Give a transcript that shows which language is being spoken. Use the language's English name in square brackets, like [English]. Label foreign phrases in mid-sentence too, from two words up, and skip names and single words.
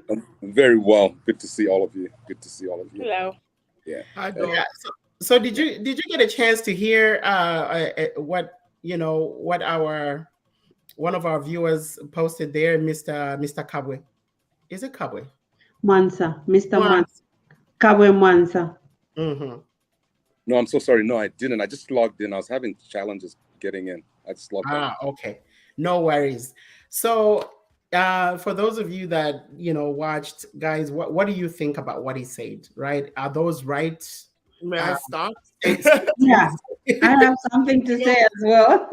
[English] Very well. Good to see all of you. Hello. Yeah. Hi, Doc. So did you get a chance to hear what one of our viewers posted there, Mr. Kabwe? Is it Kabwe? Mwansa, Mr. Mwansa. Kabwe Mwansa. Mm-hmm. No, I'm so sorry. No, I didn't. I just logged in. I was having challenges getting in. I just logged in. Okay. No worries. So for those of you that watched, guys, what do you think about what he said? Right? Are those right? May I start? Yeah, I have something to say as well.